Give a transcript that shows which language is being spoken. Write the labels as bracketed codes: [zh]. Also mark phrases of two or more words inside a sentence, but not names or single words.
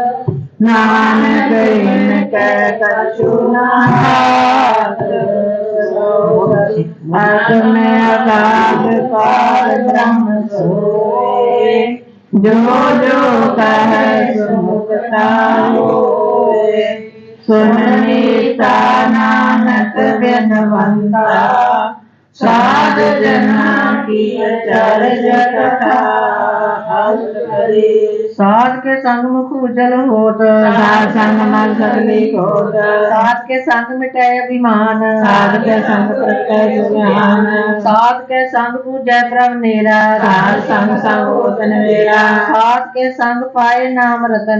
[pa] ਨਾਨਕ ਇਨ ਕੈ ਕਛੁ ਨ ਹਾਥ ਆਤਮੇ ਆਕਾਸ਼ ਪਾਰ ਬ੍ਰਹਮ ਸੋਏ ਜੋ ਜੋ ਕਹੈ ਸੋ ਮੁਕਤਾ ਹੋਏ ਸੁਨ ਨੀਤਾ ਨਾਨਕ ਬਿਨਵੰਤਾ ਸਾਧ ਜਨਾ ਕੀ ਚਰਜ ਕਥਾ ਅਸ ਕਰੀ [hi] साध के संग मुख उज्जवल होत साध संग मल सगली खोत साध के संग मिटै अभिमान साध के संग प्रत्यय ज्ञान साध के संग पूजै प्रभ नेरा साध संग संगोतन वेरा साध के संग पाए नाम रतन